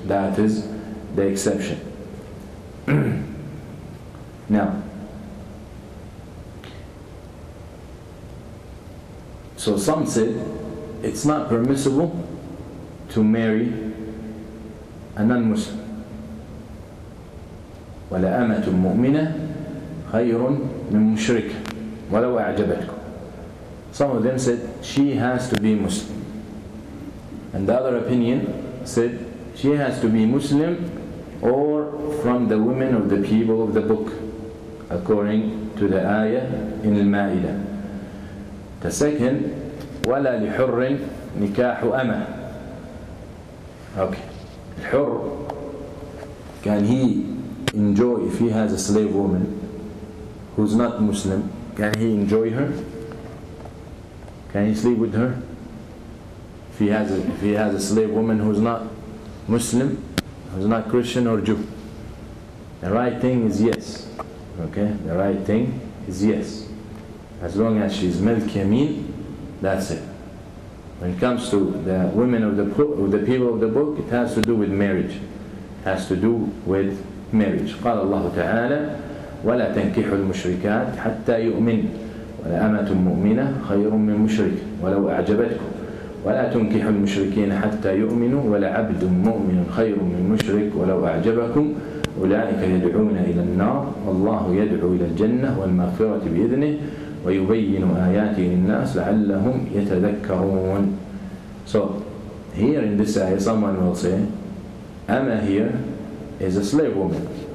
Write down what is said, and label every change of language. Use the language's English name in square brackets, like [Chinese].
[English] That is the exception. Now, so some said it's not permissible to marry a non-Muslim. [Arabic] ولا أمة مؤمنة خير من مشركة ولو أعجبتكم. [English] Some of them said she has to be Muslim, and the other opinion said she has to be Muslim or from the women of the people of the book, according to the ayah in Al-Ma'idah. The second, [Arabic] ولا لحر نكاح أمة. [English] Okay, الحر, can he enjoy, if he has a slave woman who's not Muslim, can he enjoy her? Can he sleep with her? If he has a slave woman who's not Muslim, who's not Christian or Jew, the right thing is yes. Okay, the right thing is yes, as long as she's milk yamin, that's it. When it comes to the women of the people of the book, it has to do with marriage. It has to do with marriage. [Arabic] قال الله تعالى ولا تنكحوا المشركات حتى يؤمن ولا أمة مؤمنة خير من مشرك ولو أعجبتكم ولا تنكحوا المشركين حتى يؤمنوا ولعبد مؤمن خير من مشرك ولو أعجبكم أولئك يدعون إلى النار والله يدعو إلى الجنة والمغفرة بإذنه ويبين آياته للناس لعلهم يتذكرون. [English] So here in this ayah someone will say, Amma here is a slave woman.